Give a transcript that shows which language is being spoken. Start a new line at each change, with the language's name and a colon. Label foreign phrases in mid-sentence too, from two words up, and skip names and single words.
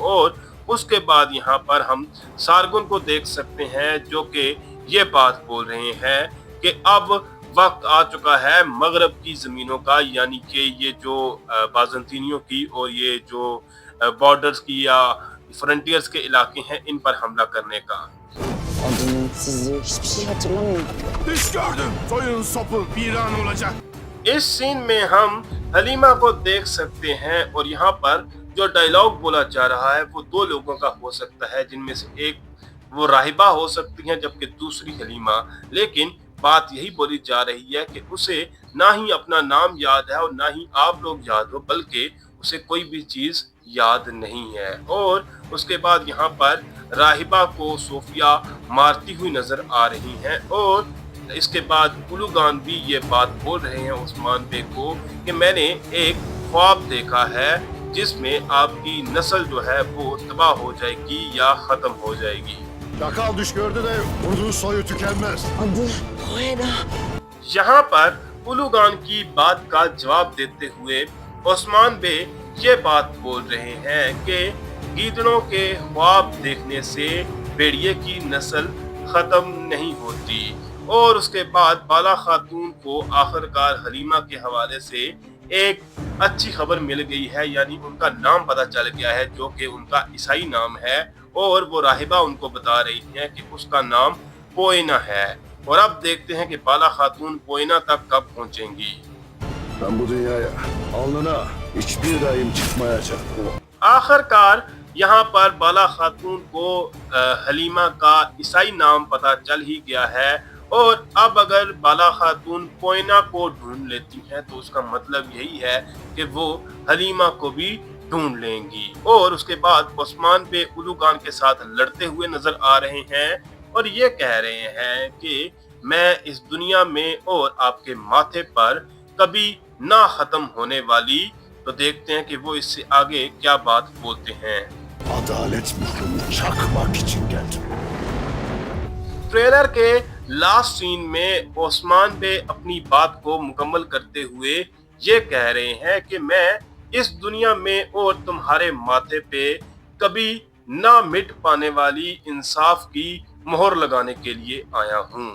Urdu: اور اس کے بعد یہاں پر ہم سارغون کو دیکھ سکتے ہیں جو کہ یہ بات بول رہے ہیں کہ اب وقت آ چکا ہے مغرب کی زمینوں کا، یعنی کہ یہ جو بازنطینیوں کی اور یہ جو بارڈرز کی یا فرنٹیئرز کے علاقے ہیں ان پر حملہ کرنے کا.
Turkish: Adını, sizi, hiçbir şey hatırlamıyorum. Düş gördüm. Soyun sopu viran olacak.
Urdu: اس سین میں ہم حلیمہ کو دیکھ سکتے ہیں اور یہاں پر جو ڈائیلاگ بولا جا رہا ہے وہ دو لوگوں کا ہو سکتا ہے، جن میں سے ایک وہ راہبہ ہو سکتی ہیں جبکہ دوسری حلیمہ. لیکن بات یہی بولی جا رہی ہے کہ اسے نہ ہی اپنا نام یاد ہے اور نہ ہی آپ لوگ یاد ہو، بلکہ اسے کوئی بھی چیز یاد نہیں ہے. اور اس کے بعد یہاں پر راہبہ کو صوفیہ مارتی ہوئی نظر آ رہی ہیں اور اس کے بعد الوغان بھی یہ بات بول رہے ہیں عثمان بیگ کو کہ میں نے ایک خواب دیکھا ہے جس میں آپ کی نسل جو ہے وہ تباہ ہو جائے گی یا ختم ہو جائے گی.
Turkish: Çakal düş gördü de vurduğu soyu tükenmez. Adı Hoena.
Urdu: یہاں پر الوغان کی بات کا جواب دیتے ہوئے عثمان بے یہ بات بول رہے ہیں کہ گیدڑوں کے خواب دیکھنے سے بھیڑیے کی نسل ختم نہیں ہوتی. اور اس کے بعد بالا خاتون کو آخرکار حلیمہ کے حوالے سے ایک اچھی خبر مل گئی ہے، یعنی ان کا نام پتا چل گیا ہے جو کہ ان کا عیسائی نام ہے، اور وہ راہبہ ان کو بتا رہی ہے کہ اس کا نام پوئنا ہے. اور اب دیکھتے ہیں کہ بالا خاتون پوئنا تک کب پہنچیں گی.
Turkish: Ben bu dünyaya alnına hiçbir daim çıkmayacak.
Urdu: آخرکار یہاں پر بالا خاتون کو حلیمہ کا عیسائی نام پتا چل ہی گیا ہے، اور اب اگر بالا خاتون پوئنا کو ڈھونڈ لیتی ہیں تو اس کا مطلب یہی ہے کہ وہ حلیمہ کو بھی ڈھونڈ لیں گی. اور اس کے بعد عثمان بے الوغان کے ساتھ لڑتے ہوئے نظر آ رہے ہیں اور یہ کہہ رہے ہیں کہ میں اس دنیا میں اور آپ کے ماتھے پر کبھی نہ ختم ہونے والی. تو دیکھتے ہیں کہ وہ اس سے آگے کیا بات بولتے ہیں.
Turkish: Adalet mührünü çakmak için geldim.
Urdu: ٹریلر کے
English: last scene
Urdu: میں عثمان بے اپنی بات کو مکمل کرتے ہوئے یہ کہہ رہے ہیں کہ میں اس دنیا میں اور تمہارے ماتھے پے کبھی نہ مٹ پانے والی انصاف کی مہر لگانے کے لیے آیا ہوں.